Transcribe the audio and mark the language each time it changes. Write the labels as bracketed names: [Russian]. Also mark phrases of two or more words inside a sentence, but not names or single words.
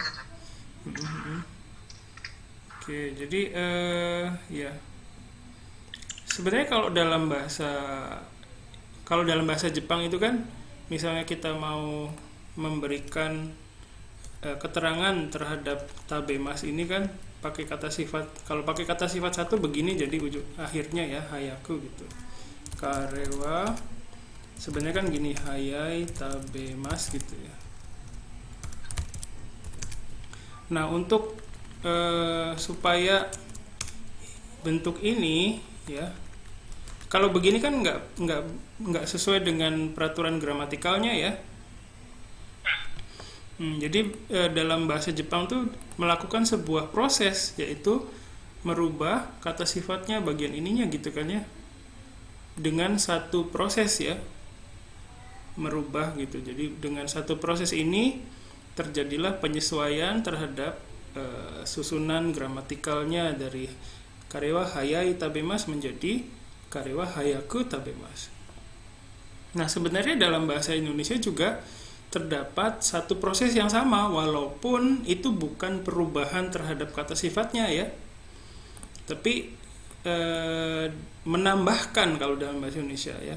[Indonesian] Oke, jadi ya sebenarnya kalau dalam bahasa Jepang itu kan misalnya kita mau memberikan keterangan terhadap tabemas ini kan pakai kata sifat. Kalau pakai kata sifat satu begini jadi akhirnya ya hayaku gitu. Karewa sebenarnya kan gini, [Japanese] はやい たべます [Indonesian] gitu ya. Nah, untuk supaya bentuk ini ya, kalau begini kan nggak sesuai dengan peraturan gramatikalnya ya. Jadi dalam bahasa Jepang tuh melakukan sebuah proses, yaitu merubah kata sifatnya bagian ininya gitu kan ya, dengan satu proses ya, merubah gitu. Jadi dengan satu proses ini terjadilah penyesuaian terhadap susunan gramatikalnya dari [Japanese] かれは はやい たべます [Indonesian] menjadi [Japanese] かれは はやく たべます. [Indonesian] Nah, sebenarnya dalam bahasa Indonesia juga terdapat satu proses yang sama, walaupun itu bukan perubahan terhadap kata sifatnya ya, tapi menambahkan kalau dalam bahasa Indonesia ya.